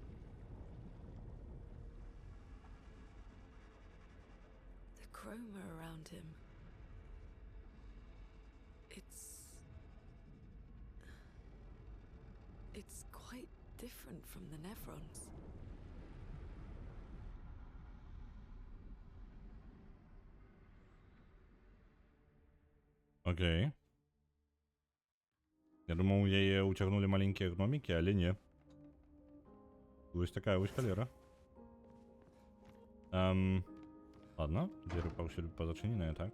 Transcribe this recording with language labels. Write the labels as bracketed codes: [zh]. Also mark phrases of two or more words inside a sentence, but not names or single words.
[en] The chroma around him. It's quite different from the Nephrons. [be] Окей. Я думаў, яе ўцягнулі маленькія гномікі, але не. Вось такая вось халера. Ладно, дзверы паўсюль пазачыненыя, так?